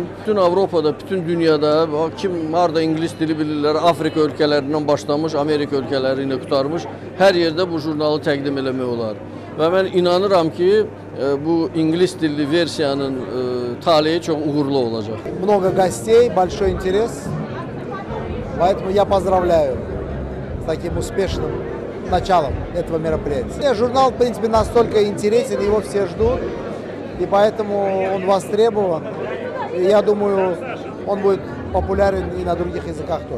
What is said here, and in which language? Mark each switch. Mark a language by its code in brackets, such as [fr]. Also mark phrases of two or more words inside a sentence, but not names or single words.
[az] Bütün Avropada, bütün dünyada, kim harada ingilis dili bilirlər, Afrika ölkələrindən başlamış, Amerika ölkələri ilə qutarmış, hər yerdə bu jurnalı təqdim eləmək olar. Və mən inanıram ki, bu ingilis dilli versiyanın taleyi çox uğurlu olacaq. [ru] Много гостей, большой интерес, поэтому я поздравляю с таким успешным началом этого мероприятия. Журнал, в принципе, настолько интересен, его все ждут, и поэтому он востребован. И я думаю, он будет популярен и на других языках тоже.